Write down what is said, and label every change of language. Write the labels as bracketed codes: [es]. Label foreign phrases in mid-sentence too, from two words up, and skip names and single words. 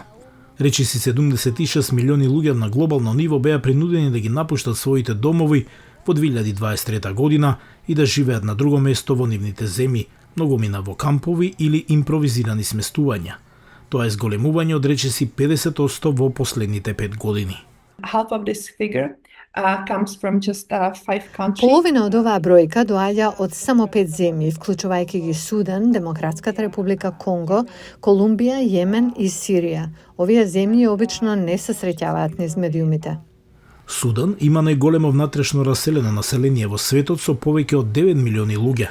[mk] Речиси 76 милиони луѓе на глобално ниво беа принудени да ги напуштат своите домови во 2023 година и да живеат на друго место во нивните земји, многумина во кампови или импровизирани сместувања. Тоа е зголемување од речиси 50% во последните 5 години. [en] Half of this figure comes from just 5 countries. [mk] Половина од оваа бројка доаѓа од само 5 земји, вклучувајќи ги Судан, Демократската република Конго, Колумбија, Јемен и Сирија. Овие земји обично не се среќаваат низ медиумите. Судан има најголемо внатрешно раселено население во светот со повеќе од 9 милиони луѓе.